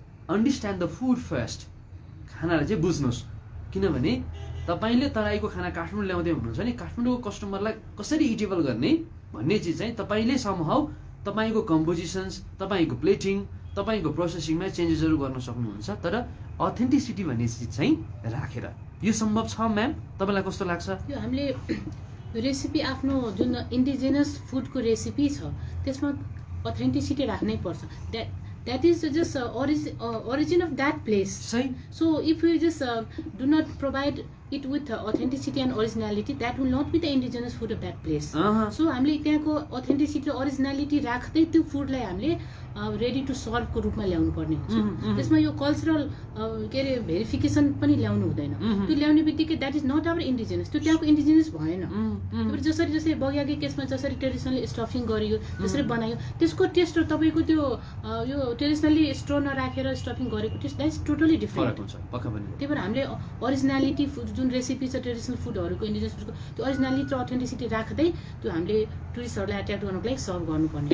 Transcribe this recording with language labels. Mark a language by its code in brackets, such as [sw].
[en] understand the food first [ne] खानालाई चाहिँ बुझ्नुहोस् किनभने तपाईँले तराईको खाना काठमाडौँ ल्याउँदै हुनुहुन्छ भने काठमाडौँको कस्टमरलाई कसरी इटेबल गर्ने भन्ने चिज चाहिँ तपाईँले समहाउ तपाईँको कम्पोजिसन्स तपाईँको प्लेटिङ तपाईँको प्रोसेसिङमा चेन्जेसहरू गर्न सक्नुहुन्छ तर अथेन्टिसिटी भन्ने चिज चाहिँ राखेर यो सम्भव छ म्याम तपाईँलाई कस्तो लाग्छ? यो हामीले रेसिपी आफ्नो जुन इन्डिजिनियस फुडको रेसिपी छ त्यसमा अथेन्टिसिटी राख्नै पर्छ [en] that is just origin of that place. So if we just do not provide it with authenticity and originality, that will not be the indigenous food of that place. [ne] So हामीले त्यहाँको authenticity originality राख्दै त्यो फुडलाई हामीले ready to सर्भको रूपमा ल्याउनु पर्ने हुन्छ त्यसमा यो कल्चरल के अरे भेरिफिकेसन पनि ल्याउनु हुँदैन त्यो ल्याउने बित्तिकै [en] that is not our indigenous [ne] त्यो त्यहाँको इन्डिजिनियस भएन जसरी जसरी बगियाकै केसमा जसरी ट्रेडिसनली स्टफिङ गरियो जसरी बनायो त्यसको टेस्ट र तपाईँको त्यो यो ट्रेडिसनली स्टोर नराखेर स्टफिङ गरेको test [en] that is totally different [ne] हुन्छ त्यही भएर हामीले ओरिजिनालिटी फुड जुन रेसिपी छ ट्रेडिसनल फुडहरूको इन्डिजिनियस फुडको त्यो ओरिजिनालिटी र अथेन्टिसिटी राख्दै त्यो हामीले टुरिस्टहरूलाई एट्र्याक्ट गर्नको लागि सर्भ गर्नुपर्ने